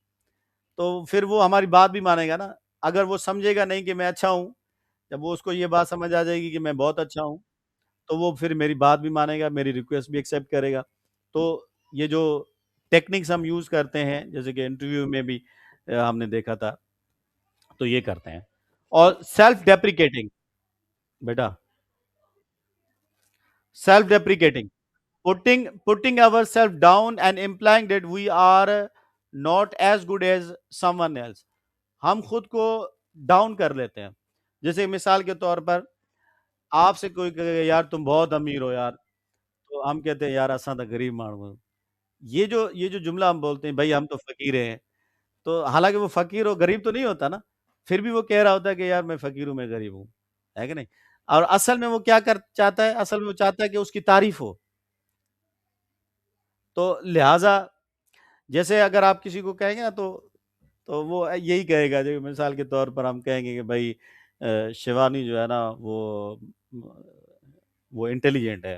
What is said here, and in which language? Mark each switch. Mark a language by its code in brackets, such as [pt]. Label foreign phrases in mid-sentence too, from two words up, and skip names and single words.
[hi] तो फिर वो हमारी बात भी मानेगा ना। अगर वो समझेगा नहीं कि मैं अच्छा हूँ, जब वो उसको ये बात समझ आ जाएगी कि मैं बहुत अच्छा हूँ, तो वो फिर मेरी बात भी मानेगा, मेरी रिक्वेस्ट भी एक्सेप्ट करेगा। तो ये जो टेक्निक्स हम यूज़ करते हैं, जैसे कि इंटरव्यू में भी हमने देखा था, तो ये करते हैं। [en] और self deprecating बेटा, self deprecating, putting ourself down and implying that we are not as good as someone else. [hi] हम खुद को डाउन कर लेते हैं। जैसे मिसाल के तौर पर आपसे कोई कहे यार तुम बहुत अमीर हो यार, तो हम कहते हैं यार [sd] असां तो गरीब माण्हू आहियूं। [hi] ये जो जुमला हम बोलते हैं भई हम तो फ़कीर हैं, तो हालाँकि वो फ़कीर और गरीब तो नहीं होता ना, फिर भी वो कह रहा होता है कि यार मैं फ़कीर हूँ, मैं गरीब हूँ। है कि नहीं? और असल में वो क्या कर चाहता है? असल में वो चाहता है कि उसकी तारीफ़ हो। तो लिहाज़ा जैसे अगर आप किसी को कहेंगे ना तो वो यही कहेगा, जो मिसाल के तौर पर हम कहेंगे कि भई शिवानी जो है ना वो इंटेलिजेंट है।